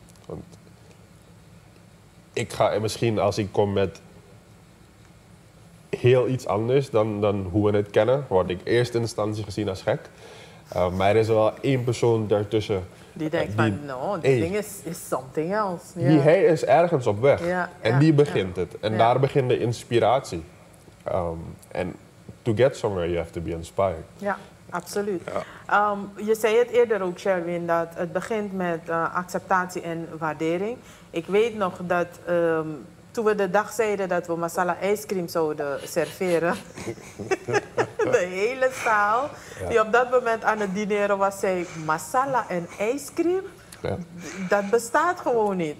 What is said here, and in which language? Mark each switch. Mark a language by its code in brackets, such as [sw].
[nl] Want ik ga misschien, als ik kom met heel iets anders dan hoe we het kennen, word ik in eerste instantie gezien als gek. Maar er is wel één persoon daartussen die denkt van, dit ding is [en] something else. [nl] Hij is ergens op weg. En die begint het. En daar begint de inspiratie. [en] En to get somewhere, you have to be inspired. [nl] Ja, absoluut. Je zei het eerder ook, Sherwin, dat het begint met acceptatie en waardering. Ik weet nog dat toen we de dag zeiden dat we masala ijscream zouden serveren, de hele zaal die op dat moment aan het dineren was, zei masala en ijscream, dat bestaat gewoon niet.